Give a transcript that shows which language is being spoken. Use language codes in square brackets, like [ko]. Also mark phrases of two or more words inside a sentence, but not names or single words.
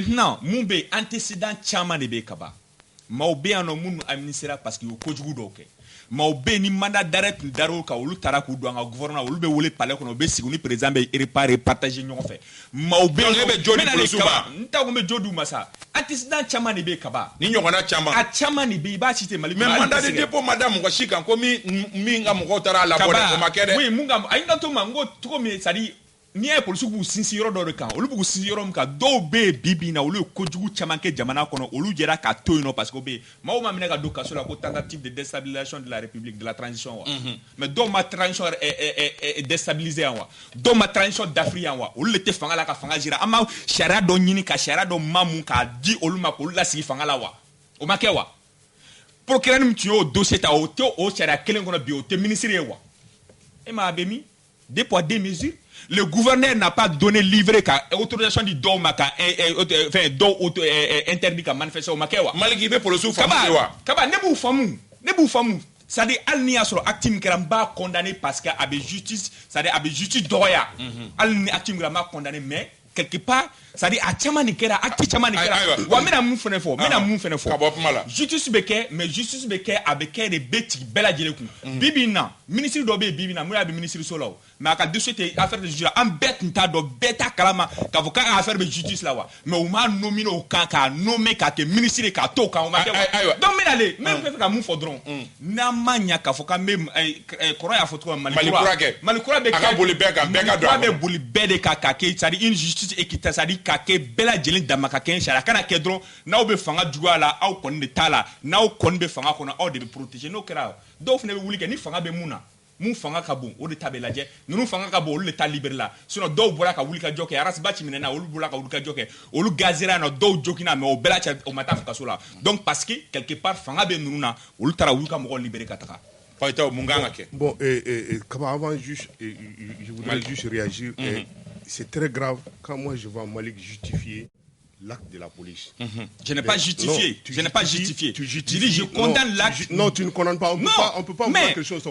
[bm] maintenant mun bɛ antécédent caman de bɛ ka ban maaw bɛ yan nɔ minnu administrera [fr] parce que [bm] u ye kojugu dɔw kɛ maaw bɛ yen ni [fr] mandat d'arrêt [bm] tun dar'o kan olu taara k'u don an ka gouvernement olu bɛ wele palais kɔnɔ u bɛ sigi u ni président bɛ partager ɲɔgɔn fɛ maaw bɛ yen donc e bɛ jo di policiers ma n t'a ko n bɛ jo d'u ma sa antécédent caman de bɛ ka ban ni ɲɔgɔnna caman a caman de bɛ yen i b'a citer Mali mais [fr] mandat de dépôt [bm] ma da mɔgɔ si kan ko min ka mɔgɔw taara a labɔ dɛ o ma kɛ dɛ oui mun ka a yi ka to ma n ko cogo min [fr] c'est à dire [bm] n'i y'a ye polisiw b'u sinsin yɔrɔ dɔ de kan olu b'u sinsin yɔrɔ min kan dɔw bɛ yen bi-bi in na olu ye kojugu caman kɛ jamana kɔnɔ olu jɛra k'a to yen nɔ [fr] parce que [bm] o bɛ yen maaw ma minɛ ka don kaso la ko [fr] tentative de déstabilisation de la république de la transition [bm] wa mais dɔw ma transition déstabiliser yan wa dɔw ma transition dafiri yan wa olu de tɛ fanga la ka fanga jira an ma sariya dɔ ɲini ka sariya dɔ maamu k'a di olu ma k'olu lasigi fanga la wa o ma kɛ wa procureur min tun y'o dossier ta o tɛ o sariya kelen kɔnɔ bi o tɛ ministre ye wa e ma a bɛ min [fr] deux poids deux mesures. Le gouverneur n'a pas donné livré qu'à autorisation du dôme qu'à interdit qu'à manifester au Makewa. Malgré que pour le souffle, [bm] Kaba ne b'u famu. [fr] C'est-à-dire [bm] al ni a sɔrɔ acte min kɛra n b'a condamné parce que a bɛ justice [fr] c'est-à-dire [bm] a bɛ justice dɔgɔya hali ni acte min kɛra n b'a condamné [fr] mais quelque part c'est-à-dire [bm] a caman de kɛra acte caman de kɛra wa n bɛna mun fɛnɛ fɔ ka bɔ kuma la justice bɛ kɛ mais justice bɛ kɛ a bɛ kɛ de bɛ tigɛ bɛɛ lajɛlen kun bi-bi in na ministre dɔ bɛ yen bi-bi in na mun y'a bɛ ministre so la o mais a ka dossier tɛ [fr] affaire de justice [bm] la an bɛɛ tun t'a dɔn bɛɛ t'a kalama k'a fɔ k'a ka affaire bɛ justice la wa mais u m'a nominer o kan k'a nommer k'a kɛ ministre ye k'a to o kan o ma kɛ wa donc n bɛna ale n bɛ fɛ ka mun fɔ dɔrɔn n'an ma ɲɛ k'a fɔ k'an bɛ kɔrɔ y'a fɔ cogo min Mali kura bɛ kɛ boli bɛɛ kan bɛɛ ka don a bɛ boli bɛɛ de kan k'a kɛ [fr] c'est-à-dire une justice équitable c'est-à-dire [bm] k'a kɛ bɛɛ lajɛlen dama ka kɛ sariya kana kɛ dɔrɔn n'aw bɛ fanga juguya la aw kɔni de t'a la n'aw kɔni bɛ fanga kɔnɔ aw de bɛ protéger n'o kɛra dɔw fana bɛ wuli kɛ ni fanga bɛ mun na mun fanga ka bon o de ta bɛ lajɛ ninnu fanga ka bon olu de ta libéré la sinon dɔw bɔra ka wuli ka jɔ kɛ arasiba ci minɛna olu bɔra ka wuli ka jɔ kɛ olu gazera yan nɔ dɔw jogina mais o bɛɛ la cɛ o ma taa kaso la [fr] donc parce que quelque part [bm] fanga bɛ ninnu na olu taara wuli ka mɔgɔw libéré ka taga. [fr] Bon, avant juste, je voudrais juste réagir. C'est très grave quand moi je vois Malik justifier l'acte de la police. Je n'ai pas justifié. Je n'ai pas justifié. Je dis je condamne l'acte. Non, tu ne condamnes pas. On peut pas voir quelque chose sans